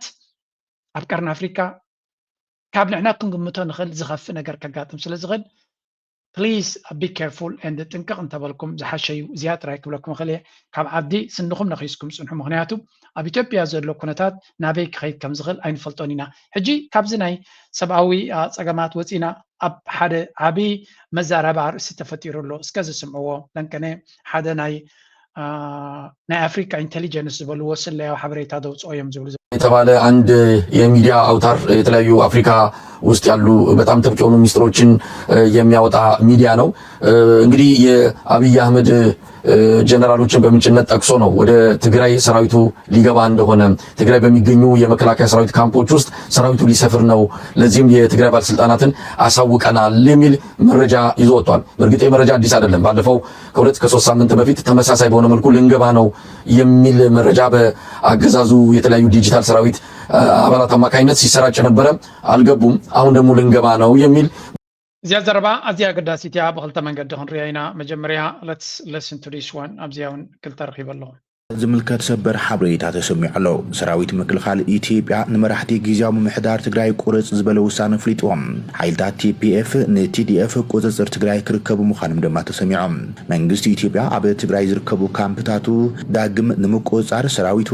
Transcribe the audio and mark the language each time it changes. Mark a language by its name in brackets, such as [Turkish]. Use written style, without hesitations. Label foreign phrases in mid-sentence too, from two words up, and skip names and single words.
[Tigrinya] ኣብ ቀርኒ ኣፍሪካ ካብ ንሕና ክንግምቶ ንኽእል ዝኸፍእ ነገር ከጋጥም ስለ ዝኽእል [English] please be careful and [Tigrinya] ጥንቅቕ እንተበልኩም ዝሓሸዩ እዚኣ ጥራይ ክብለኩም ክእል እየ ካብ ዓዲ ስንኹም ነኺስኩም ፅንሑ ምክንያቱ ኣብ ኢትዮጵያ ዘሎ ኩነታት ናበይ ክኸይድ ከም ዝኽእል ኣይንፈልጦን ኢና ሕጂ ካብዚ ናይ ሰብኣዊ ፀገማት ወፂና ኣብ ሓደ ዓብዪ መዛረባ ርእሲ ተፈጢሩ ኣሎ እስከ ዝስምዕዎ ለንቀነ ሓደ ናይ አፍሪካ ኢንቴሊጀንስ ዝበልዎ ስለያው ሓበሬታ ደውፅኦ እዮም ዝብሉ [Amharic] የተባለ አንድ የሚዲያ አውታር የተለያዩ አፍሪካ ውስጥ ያሉ በጣም ጥብቅ የሆኑ ሚስጥሮችን የሚያወጣ ሚዲያ ነው። እንግዲህ የአብይ አህመድ ጀነራሎችን በምንጭነት ጠቅሶ ነው ወደ ትግራይ ሰራዊቱ ሊገባ እንደሆነ ትግራይ በሚገኙ የመከላከያ ሰራዊት ካምፖች ውስጥ ሰራዊቱ ሊሰፍር ነው፣ ለዚህም የትግራይ ባለስልጣናትን አሳውቀናል የሚል መረጃ ይዞ ወጥቷል። በእርግጥ የመረጃ አዲስ አይደለም። ባለፈው ከ2 ከ3 ሳምንት በፊት ተመሳሳይ በሆነ መልኩ ልንገባ ነው የሚል መረጃ በአገዛዙ የተለያዩ ዲጂታል ሰራዊት አባላት አማካኝነት ሲሰራጭ ነበረ። አልገቡም። አሁን ደግሞ ልንገባ ነው የሚል [Tigrinya] እዚያ ዘረባ ኣዝያ ገዳሲት እያ ብክልተ መንገዲ ክንሪኣ ኢና መጀመርያ [English] let's listen to this one [Tigrinya] ኣብዚያውን ክልተ ረኺበ ኣለኹ ዝምልከት ሰበር ሓበሬታ ተሰሚዑ ኣሎ። ሰራዊት ምክልኻል ኢትዮጵያ ንመራሕቲ ጊዜያዊ ምምሕዳር ትግራይ ቁርፅ ዝበለ ውሳነ ፍሊጥዎም ሓይልታት TPF ንTDF ቁፅፅር ትግራይ ክርከቡ ምዃኖም ድማ ተሰሚዖም መንግስቲ ኢትዮጵያ ኣብ ትግራይ ዝርከቡ ካምፕታቱ ዳግም ንምቁፅፃር ሰራዊቱ